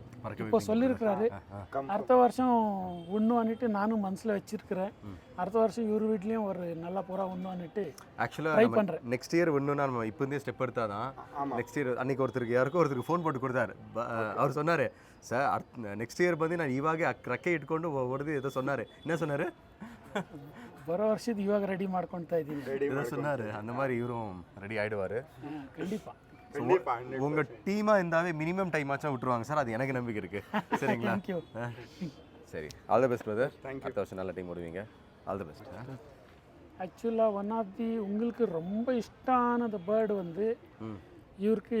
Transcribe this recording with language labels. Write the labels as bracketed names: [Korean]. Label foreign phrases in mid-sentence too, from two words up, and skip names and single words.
[Tamil] இப்போ சொல்லியிருக்கிறாரு அடுத்த வருஷம் விடணும் அன்னிட்டு நானும் மனசில் வச்சுருக்கிறேன். அடுத்த வருஷம் இவர் வீட்லேயும் ஒரு நல்ல புறா விடணும் அன்னிட்டு ட்ரை பண்ணுறேன். [English] next year [Tamil] விடணும்னா நம்ம இப்போ இருந்தே ஸ்டெப் எடுத்தால் தான். [English] next year [Tamil] அன்றைக்கி ஒருத்தருக்கு ஃபோன் போட்டு கொடுத்தாரு. அவர் சொன்னார், சார் [Kannada] ನೆಕ್ಸ್ಟ್ ಇಯರ್ ಬಂದು ನಾನು ಇವಾಗ ರೆಕ್ಕೆ ಇಟ್ಕೊಂಡು ಹೊಡೆದು ಏದೋ [Tamil] சொன்னார். என்ன சொன்னார்? [Kannada] ಬರೋ ವರ್ಷದ ಇವಾಗ ರೆಡಿ ಮಾಡ್ಕೊಳ್ತಾ ಇದ್ದೀನಿ [Tamil] ஏதோ சொன்னார். அந்த மாதிரி இவரும் ரெடி ஆகிடுவார் கண்டிப்பாக. உங்கள் டீமாக இருந்தாவே [English] minimum time [Tamil] ஆச்சும் விட்டுருவாங்க சார். அது எனக்கு நம்பிக்கை இருக்குது. சரிங்களா? தேங்க்யூ. சரி, [English] all the best brother. [Tamil] அடுத்த வருஷம் நல்ல டைம் விடுவீங்க. [English] all the best. [Tamil] ஆக்சுவலாக [English] one of the [Tamil] உங்களுக்கு ரொம்ப இஷ்டான பேர்டு வந்து இவருக்கு